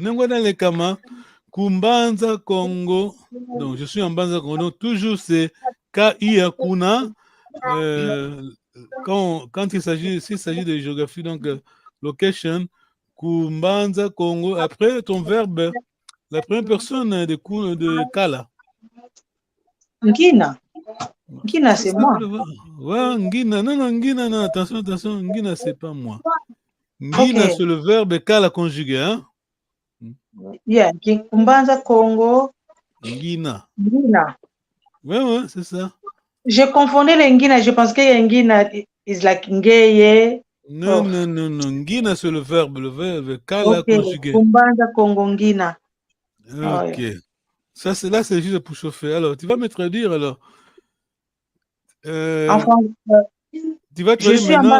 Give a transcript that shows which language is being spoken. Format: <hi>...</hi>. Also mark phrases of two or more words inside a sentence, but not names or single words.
<kg>Nengwana Lekama, Kumbanza Congo.</kg> <fr>Donc, je suis en Banza Congo. Donc, toujours c'est K-I Kuna. Quand il s'agit de géographie, donc location, Kumbanza Congo. Après, ton verbe, la première personne de Kala.</fr> <kg>Ngina. Ngina,</kg> <fr>c'est moi. Ouais, Ngina. Non, Ngina, non, attention, Ngina, c'est pas moi.</fr> <kg>Ngina,</kg> <fr>Okay. c'est le verbe Kala conjugué, hein? Yeah,</fr> <kg>Kumbanza Congo. Ngina. Ngina.</kg> <fr>Ouais, c'est ça. Je confondais les Ngina, je pense que Ngina</fr> <en>is like</en> <fr>Ngeye. Non, Ngina, c'est le verbe Kala Okay. conjugué.</fr> <kg>Kumbanza Congo Ngina.</kg> <fr>Ok. Ça, c'est juste pour chauffer. Alors, tu vas me traduire, alors. Enfin, tu vas traduire maintenant.</fr>